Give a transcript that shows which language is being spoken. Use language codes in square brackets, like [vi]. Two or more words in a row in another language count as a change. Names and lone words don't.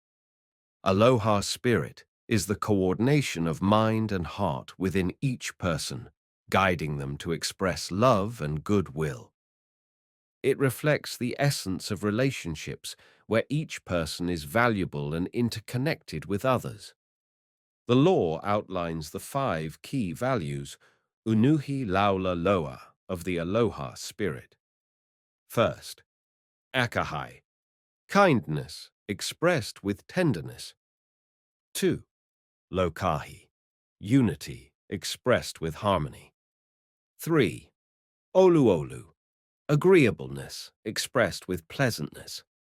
[en] Aloha Spirit is the coordination of mind and heart within each person, guiding them to express love and goodwill. It reflects the essence of relationships where each person is valuable and interconnected with others. The law outlines the 5 key values, [haw] unuhi laula loa, [en] of the Aloha Spirit. First, akahai, kindness expressed with tenderness. 2. Lokahi, unity expressed with harmony. 3. Oluolu, agreeableness expressed with pleasantness.